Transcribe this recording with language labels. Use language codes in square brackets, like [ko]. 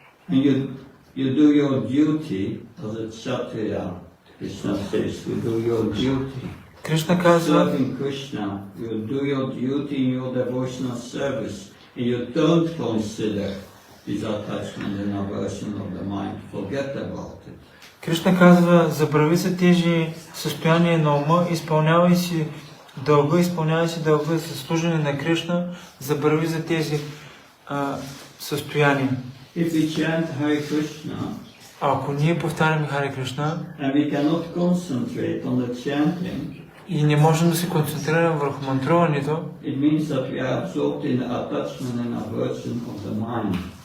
[en] And you do your duty as a kshatriya. Krishna says, you do your duty. [bg] Кришна казва, [en] Serving Krishna, you do your duty in your devotional service, and you don't consider this attachment and aversion of the mind. Forget about it. [bg] Кришна казва, забрави за тези състояния на ума, изпълнявай си дълга за служене на Кришна, забрави за тези състояния. [en] If we chant Hare Krishna, [bg] ако ние повтаряме Харе Кришна, [en] and we cannot concentrate on the chanting, [bg] и не можем да се концентрираме върху мантруването, [en] it means that we are absorbed in the attachment and aversion of the mind.